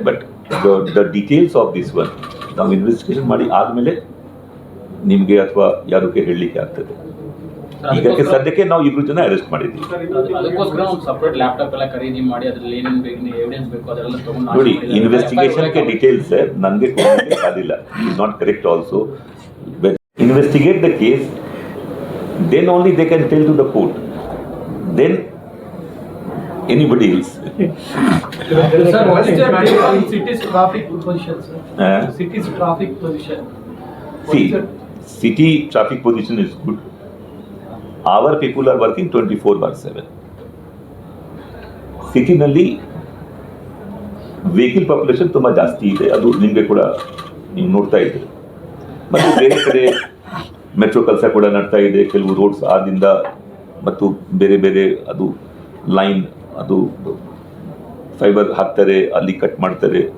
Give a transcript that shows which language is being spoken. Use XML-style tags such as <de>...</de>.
<en>but the details of this one</en> <kn>ನಾವು investigation ಮಾಡಿ ಆದಮೇಲೆ ನಿಮಗೆ ಅಥವಾ ಯಾರಿಗೆ ಹೇಳಲಿಕ್ಕೆ ಆಗ್ತದೆ. ಈಗಕ್ಕೆ ಸದ್ಯಕ್ಕೆ ನಾವು 2 ಜನ ಅರೆಸ್ಟ್ ಮಾಡಿದ್ದೀವಿ. ಅದಕ್ಕೋಸ್ಕರ ಒಂದು ಸಪರೇಟ್ ಲ್ಯಾಪ್ಟಾಪ್ ಎಲ್ಲ ಖರೀದಿ ಮಾಡಿ ಅದ್ರಲ್ಲಿ ಏನೇನು ಬೇಕು, ಎವಿಡೆನ್ಸ್ ಬೇಕು ಅದೆಲ್ಲ ತಗೊಂಡು ನೋಡಿ, ಇನ್ವೆಸ್ಟಿಗೇಷನ್ಗೆ ಡೀಟೇಲ್ಸ್ ನನಗೆ ಕೊಡಲಿಕ್ಕೆ ಸಾಧ್ಯವಿಲ್ಲ.</kn> <en>It not correct also. Investigate the case, then only they can tell to the court. Then anybody else. Sir, what is your city's traffic position, sir? City's traffic position. See, city traffic position is good. Our people are working 24/7.</en> <kn>City ನಲ್ಲಿ vehicle population ತುಂಬ ಜಾಸ್ತಿ ಇದೆ. ಅದು ನಿಮಗೆ ಕೂಡ ನೀವು ನೋಡ್ತಾ ಇದ್ದೀರಿ. ಮತ್ತು ಬೇರೆ ಕಡೆ ಮೆಟ್ರೋ ಕೆಲಸ ಕೂಡ ನಡ್ತಾ ಇದೆ. ಕೆಲವು ರೋಡ್ಸ್ ಆದಿಂದ ಮತ್ತು ಬೇರೆ ಬೇರೆ ಅದು ಲೈನ್ ಅದು ಫೈಬರ್ ಹಾಕ್ತಾರೆ, ಅಲ್ಲಿ ಕಟ್ ಮಾಡ್ತಾರೆ.</kn>